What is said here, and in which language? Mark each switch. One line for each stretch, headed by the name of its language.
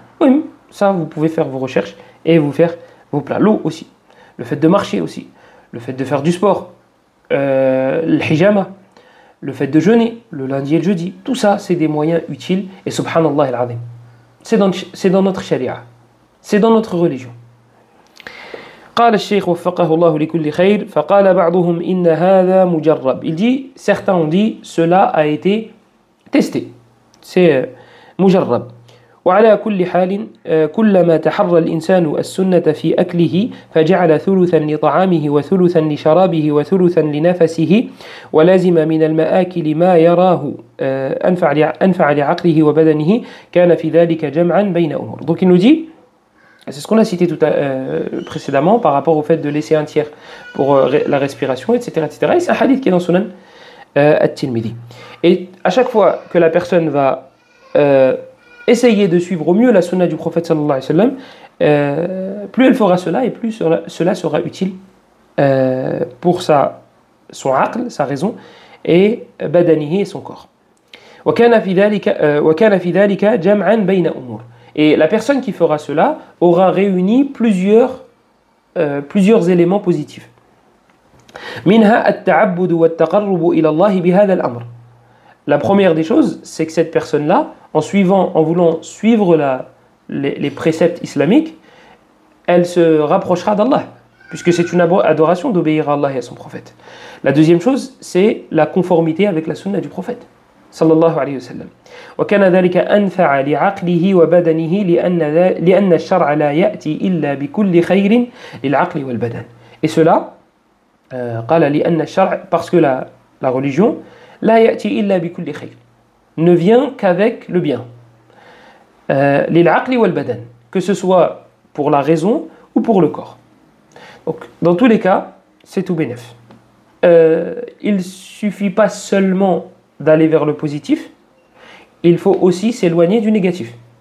French: Oui, ça vous pouvez faire vos recherches et vous faire vos plats. L'eau aussi, le fait de marcher aussi, le fait de faire du sport, le hijama, le fait de jeûner le lundi et le jeudi, tout ça c'est des moyens utiles et subhanallah al-azim. C'est dans notre sharia, c'est dans notre religion.
Arabic: قال الشيخ وفقه الله لكل خير فقال بعضهم إن هذا مجرب.
French: Il dit, certains ont dit, cela a été testé. C'est مجرب.
Arabic: وعلى كل حال كلما تحرى الإنسان السنة في أكله فجعل ثلثا لطعامه وثلثا لشرابه وثلثا لنفسه ولازم من المآكل ما يراه أنفع لعقله وبدنه كان في ذلك جمعا بين أمور.
French: Donc il nous dit, c'est ce qu'on a cité précédemment par rapport au fait de laisser un tiers pour la respiration, etc., etc. Et c'est un hadith qui est dans Sunan at-Tirmidhi. Et à chaque fois que la personne va essayer de suivre au mieux la sunna du prophète sallallahu alayhi wa sallam, plus elle fera cela et plus cela sera utile pour son aql, sa raison, et badanihi et son corps.
Arabic: وكان في ذلك جمعا بين أمور.
French: Et la personne qui fera cela aura réuni plusieurs éléments positifs.
Arabic: منها التعبد والتقرب إلى الله بهذا الأمر.
French: La première des choses, c'est que cette personne-là, en voulant suivre les préceptes islamiques, elle se rapprochera d'Allah, puisque c'est une adoration d'obéir à Allah et à son prophète. La deuxième chose, c'est la conformité avec la sunna du prophète, sallallahu alayhi wa sallam.
Arabic: وكان ذلك أنفع لعقله وبدنه لأن الشرع لا يأتي إلا بكل خير للعقل والبدن.
French: Et cela,
Arabic: قال لأن الشرع,
French: parce que la religion,
Arabic: لا يأتي إلا بكل خير,
French: ne vient qu'avec le bien.
Arabic: للعقل والبدن,
French: que ce soit pour la raison ou pour le corps. Donc, dans tous les cas, c'est tout bénef. Il ne suffit pas seulement d'aller vers le positif, il faut aussi s'éloigner du négatif.